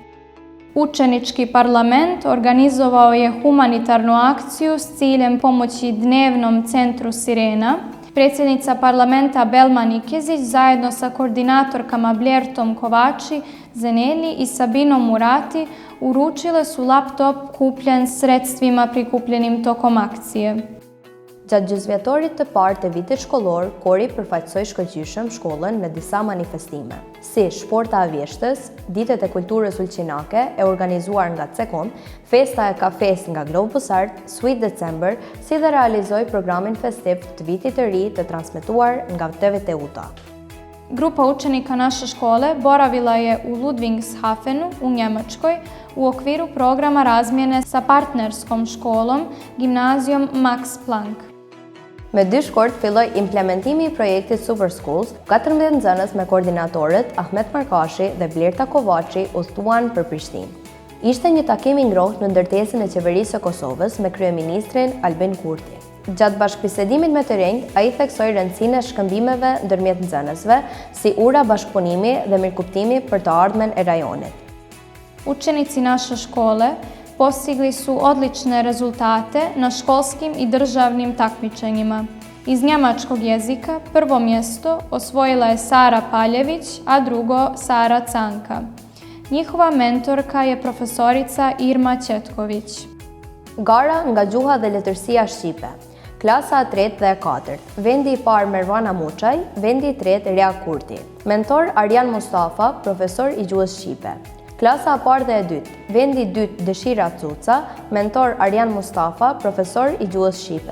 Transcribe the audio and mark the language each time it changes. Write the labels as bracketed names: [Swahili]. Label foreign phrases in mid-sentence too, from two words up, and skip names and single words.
[Serbian] Učenički parlament organizovao je humanitarnu akciju s ciljem pomoći dnevnom centru Sirena. Predsjednica parlamenta Belma Nikezić zajedno sa koordinatorkama Bljertom Kovači, Zenelji i Sabinom Murati uručile su laptop kupljen sredstvima prikupljenim tokom akcije. [Albanian] Gjatë gjysmëvjetorit të parë të vitit shkollor, kori përfaqësoi shkëlqyeshëm shkollën me disa manifestime, si Shporta e Vjeshtës, Ditët e Kulturës Ulqinake e organizuar nga CEKOM, Festa e Kafes nga Globus Art, Sweet December, si dhe realizoi programin festiv të vitit të ri të transmetuar nga TV Teuta. [Serbian] Grupa učenika naše škole boravila je u Ludwigshafenu u Njemačkoj u okviru programa razmjene sa partnerskom školom, gimnazijom Max Planck. [Albanian] Me 2 shkort filloi implementimi I projektit Super Schools, 14 nxënës me koordinatorët Ahmet Markashi dhe Blerta Kovaçi udhëtuan për Prishtinë. Ishte një takim I ngrohtë në ndërtesën e qeverisë së Kosovës me kryeministrin Albin Kurti. Gjatë bashkëbisedimit me të rinjt, ai theksoi rëndësinë e shkëmbimeve ndërmjet nxënësve, si ura bashkëpunimi dhe mirëkuptimi për të ardhmen e rajonit. [Serbian] Učenici naše škole postigli su odlične rezultate na školskim I državnim takmičenjima. Iz njemačkog jezika prvo mjesto osvojila je Sara Paljević, a drugo Sara Canka. Njihova mentorka je profesorica Irma Qetković. [Albanian] Gara nga gjuha dhe letërsia shqipe. Klasa e 3 dhe e 4, vendi I parë Mervana Muçaj, vendi I 3 Rea Kurti. Mentor Arjan Mustafa, profesor I gjuhës shqipe. Klasa e parë dhe e 2, vendi I 2 Dëshira Cuca, mentor Arjan Mustafa, profesor I gjuhës shqipe.